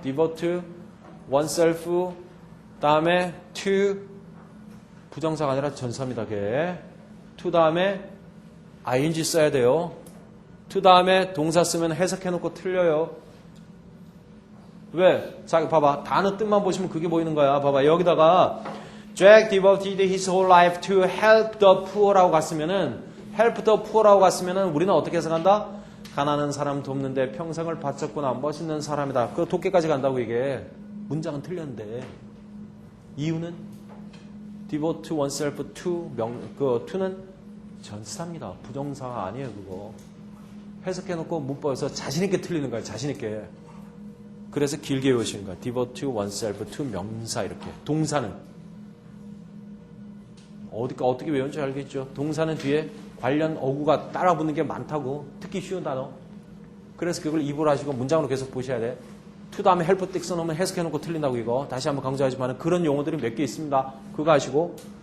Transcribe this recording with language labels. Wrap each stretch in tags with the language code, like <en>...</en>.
<ko>devote, oneself, 다음에 to, 부정사가 아니라 전사입니다. 그게. to 다음에 ing 써야 돼요. to 다음에 동사 쓰면 해석해놓고 틀려요. 왜? 자, 봐봐. 단어 뜻만 보시면 그게 보이는 거야. 봐봐.</ko> <en>여기다가 Jack devoted his whole life to help the poor라고 갔으면은 help the poor라고 갔으면은</en> <ko>우리는 어떻게 해석한다? 가난한 사람 돕는데 평생을 바쳤구나. 멋있는 사람이다. 그 도끼까지 간다고 이게. 문장은 틀렸는데. 이유는 devote oneself to to는 전사입니다. 부정사가 아니에요, 그거. 해석해놓고 문법에서 자신있게 틀리는 거야, 자신있게. 그래서 길게 외우시는 거야. devote oneself to 명사 이렇게. 동사는 어떻게 외우는지 알겠죠? 동사는 뒤에 관련 어구가 따라붙는 게 많다고. 특히 쉬운 단어. 그래서 그걸 입으로 하시고 문장으로 계속 보셔야 돼. to 다음에 help 띡 써놓으면 해석해놓고 틀린다고 이거. 다시 한번 강조하지만 그런 용어들이 몇 개 있습니다. 그거 하시고.</ko>